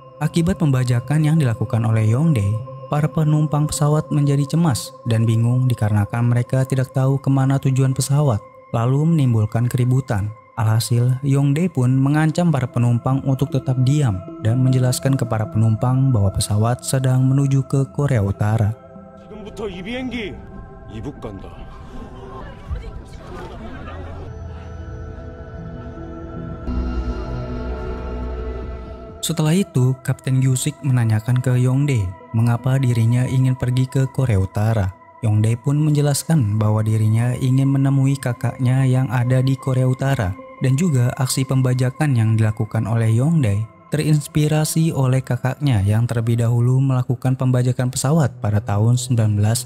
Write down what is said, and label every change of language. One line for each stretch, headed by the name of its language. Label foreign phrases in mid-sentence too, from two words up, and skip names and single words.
Indonesian: Akibat pembajakan yang dilakukan oleh Yongdae, para penumpang pesawat menjadi cemas dan bingung dikarenakan mereka tidak tahu kemana tujuan pesawat, lalu menimbulkan keributan. Alhasil, Yongdae pun mengancam para penumpang untuk tetap diam dan menjelaskan ke para penumpang bahwa pesawat sedang menuju ke Korea Utara.
Korean: 지금부터 이 비행기 이북 간다.
Indonesian: Setelah itu, Kapten Gyusik menanyakan ke Yongdae mengapa dirinya ingin pergi ke Korea Utara. Yongdae pun menjelaskan bahwa dirinya ingin menemui kakaknya yang ada di Korea Utara, dan juga aksi pembajakan yang dilakukan oleh Yongdae terinspirasi oleh kakaknya yang terlebih dahulu melakukan pembajakan pesawat pada tahun 1969.